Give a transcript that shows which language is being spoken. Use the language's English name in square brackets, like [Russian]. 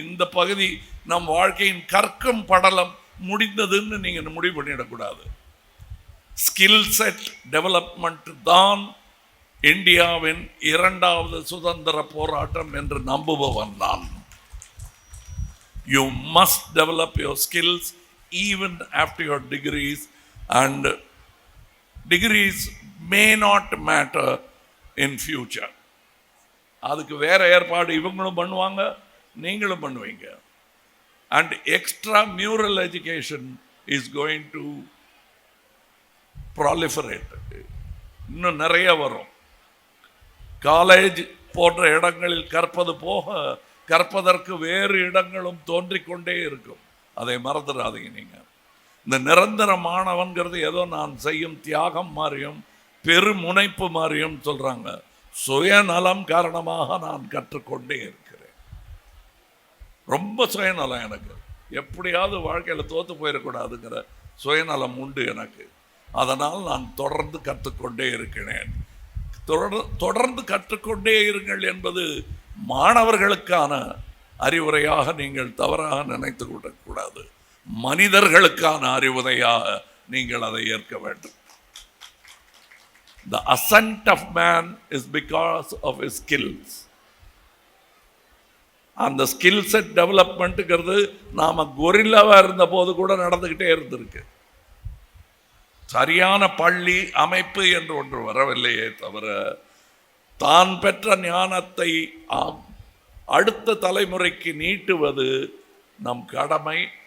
[Tamil] இந்த பகுதி நம் வாழ்க்கையின் கற்கும் படலம் முடிந்ததுன்னு நீங்கள் முடிவு பண்ணிடக்கூடாது. ஸ்கில் செட் டெவலப்மெண்ட் தான் இந்தியாவின் 2வது சுதந்திர போராட்டம் என்று நம்புபவன் நான். [English] You must develop your skills even after your degrees, and degrees may not matter in future. [Tamil] அதுக்கு வேற ஏற்பாடு இவங்களும் பண்ணுவாங்க, நீங்களும் பண்ணுவீங்க. [English] And extra mural education is going to proliferate. [Tamil] இன்னும் நிறைய வரும். காலேஜ் போன்ற இடங்களில் கற்பது போக கற்பதற்கு வேறு இடங்களும் தோன்றிக்கொண்டே இருக்கும். அதை மறந்துடாதீங்க. நீங்கள் இந்த நிரந்தர மாணவன்கிறது ஏதோ நான் செய்யும் தியாகம் மாதிரியும் பெருமுனைப்பு மாதிரியும் சொல்றாங்க. சுயநலம் காரணமாக நான் கற்றுக்கொண்டே இருக்கிறேன். ரொம்ப சுயநலம் எனக்கு. எப்படியாவது வாழ்க்கையில் தோத்து போயிடக்கூடாதுங்கிற சுயநலம் உண்டு எனக்கு. அதனால் நான் தொடர்ந்து கற்றுக்கொண்டே இருக்கிறேன். தொடர்ந்து கற்றுக்கொண்டே இருங்கள் என்பது மாணவர்களுக்கான அறிவுரையாக நீங்கள் தவறாக நினைத்து விடக்கூடாது. மனிதர்களுக்கான அறிவுரையாக நீங்கள் அதை ஏற்க வேண்டும். [English] The ascent of man is because of his skills. [Tamil] அந்த ஸ்கில் செட் டெவலப்மெண்ட்டுங்கிறது நாம கொரில்லாவா இருந்த போது கூட நடந்துகிட்டே இருந்திருக்கு. சரியான பள்ளி அமைப்பு என்று ஒன்று வரவில்லையே தவிர தான் பெற்ற ஞானத்தை அடுத்த தலைமுறைக்கு நீட்டுவது நம் கடமை.